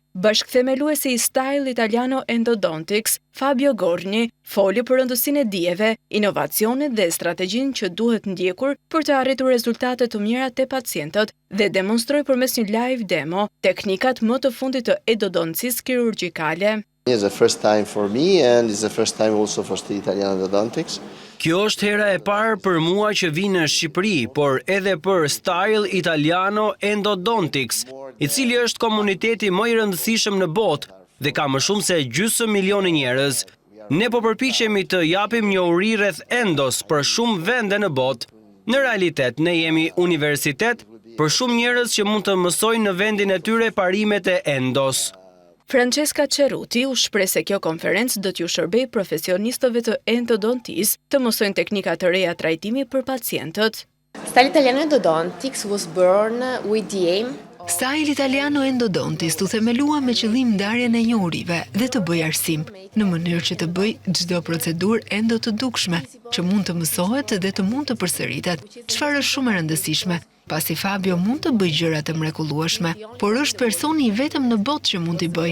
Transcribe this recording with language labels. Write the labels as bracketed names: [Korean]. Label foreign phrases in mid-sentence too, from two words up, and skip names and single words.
[Albanian] Bashkëthemeluesi i Style Italiano Endodontics, Fabio Gorni, foli për rëndësinë e dijeve, inovacionet dhe strategjinë që duhet ndjekur për të arritur rezultate të mira te pacientët dhe demonstroi përmes një [English] live demo [Albanian] teknikat më të fundit të endodontisë kirurgjikale. [English] It's the first time for me and it's the first time also for Style Italiano Endodontics. [Albanian] Kjo është hera e parë për mua që vi në Shqipëri, por edhe për Style Italiano Endodontics, i cili është komuniteti më i rëndësishëm në botë dhe ka më shumë se gjysmë milioni njerëz. Ne po përpiqemi të japim një uri rreth endos për shumë vende në botë. Në realitet, ne jemi universitet për shumë njerëz që mund të mësojnë në vendin e tyre parimet e endos. Francesca Ceruti u shpreh se kjo konferencë do t'ju shërbej profesionistëve të endodontisë të mësojnë teknika të reja trajtimi për pacientët. [English] Style Italiano Endodontics was born with the aim. [Albanian] Style Italiano Endodontics u themelua me qëllim ndarjen e njohurive dhe të bëj arsim, në mënyrë që të bëj çdo procedurë endo të dukshme, që mund të mësohet dhe të mund të përsëritet, çfarë është shumë e rëndësishme. Pasi Fabio mund të bëj gjëra të mrekullueshme, por është personi i vetëm në botë që mund t'i bëj.